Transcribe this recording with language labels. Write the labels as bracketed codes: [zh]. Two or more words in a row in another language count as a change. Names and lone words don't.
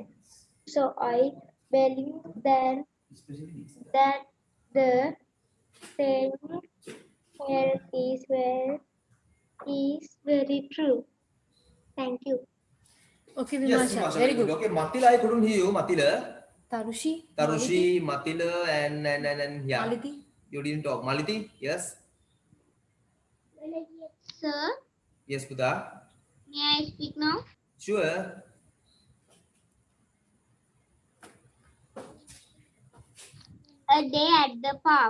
[en] So I believe that the saying health is well is very true. Thank you. Okay, Yes, Vimasha. Vimasha, Very good. Okay, Matila, I couldn't hear you. Matila. Tarushi. Tarushi, Matila, and yeah. Maliti. You didn't talk. Maliti, yes. Sir, Yes, Buddha. may I speak now? Sure. A day at the park.